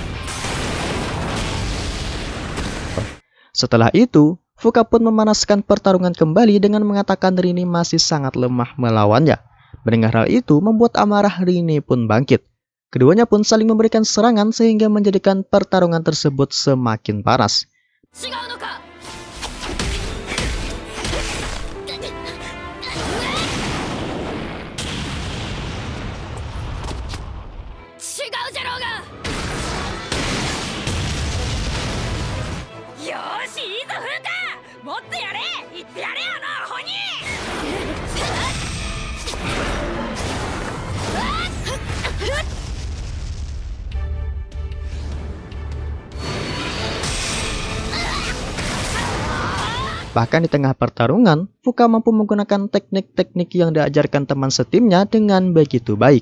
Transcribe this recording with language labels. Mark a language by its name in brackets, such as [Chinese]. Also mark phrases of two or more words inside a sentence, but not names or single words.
[Indonesian] Setelah itu, Fuka pun memanaskan pertarungan kembali dengan mengatakan Rini masih sangat lemah melawannya. Mendengar hal itu membuat amarah Rini pun bangkit. Keduanya pun saling memberikan serangan sehingga menjadikan pertarungan tersebut semakin panas. [Japanese] 違うのか。 違うじゃろうが。よーし、いいぞ風花。もっとやれ。言ってやれよなアホに。 [Indonesian] Bahkan di tengah pertarungan, Fuka mampu menggunakan teknik-teknik yang diajarkan teman setimnya dengan begitu baik.